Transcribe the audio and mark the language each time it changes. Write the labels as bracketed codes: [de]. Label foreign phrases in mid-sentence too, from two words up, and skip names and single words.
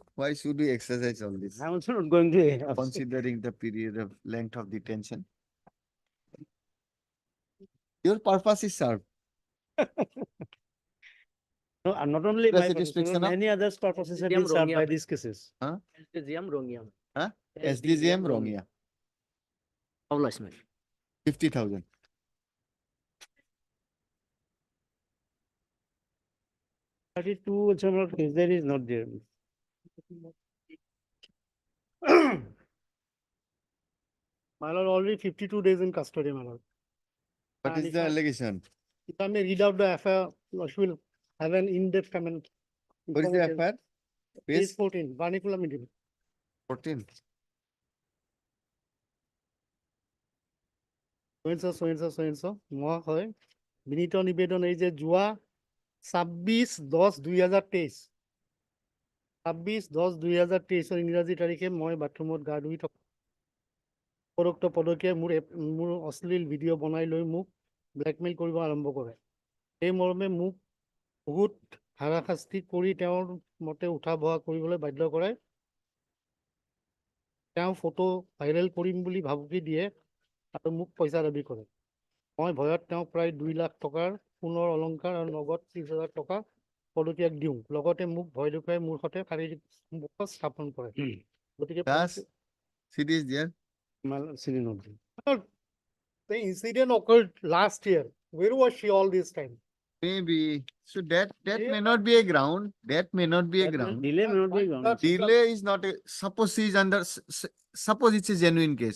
[en] Why should we exercise all this? I'm also not going to Considering the period of length of detention. Your purpose is served. No, not only my purpose, Satisfaction of- many others purposes have SDM been served by Rongia. these cases. SDM Rongia. Huh? SDGM Rongia, Obliged, my lord. 50,000. Thirty-two, also not case, there is not there. My lord, already 52 days in custody, my lord. What And is if the I- allegation? If I may read out the FIR, Lordship will have an in-depth comment. What is the informative. FIR? Page Page 14, Varnicular medium. 14. [as] So মহাশয় বিনীত নিবেদন এই যে যোৱা 26/10/2023 26/10/2023 ইংৰাজী তাৰিখে মই বাথৰুমত গা ধুই থকা উপৰোক্ত পদকে মোৰ অশ্লীল ভিডিঅ' বনাই লৈ মোক ব্লেকমেইল কৰিব আৰম্ভ কৰে। সেই মৰ্মে মোক বহুত হাৰাশাস্তি কৰি তেওঁৰ মতে উঠা বহা কৰিবলৈ বাধ্য কৰায়। তেওঁ ফটো ভাইৰেল কৰিম বুলি ভাবুকি দিয়ে আৰু মোক পইচা দাবী কৰে। মই ভয়ত তেওঁক প্ৰায় 2 লাখ টকাৰ সোণৰ অলংকাৰ আৰু নগদ 30,000 টকা পদত্যাগ দিওঁ। লগতে মোক ভয় দেখুৱাই মোৰ সৈতে শাৰীৰিক সম্পৰ্ক স্থাপন কৰে। গতিকে [en] Das city is there. City not there. the incident occurred last year. Where was she all this time? Maybe. So that may not be a ground. That may not be a That ground. delay may not be gone. Delay is not a, suppose he is under, suppose it's a genuine case.